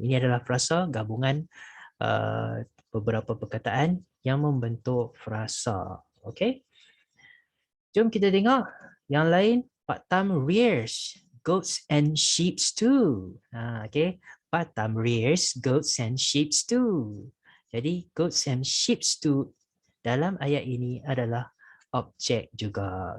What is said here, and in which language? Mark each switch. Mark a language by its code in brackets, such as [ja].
[ms] Ini adalah frasa gabungan beberapa perkataan yang membentuk frasa. Okay, jom kita tengok yang lain. [en] Part time rears goats and sheep too. Okay, part time rears goats and sheep too. [ms] Jadi [en] goats and sheep too [ms] dalam ayat ini adalah objek juga.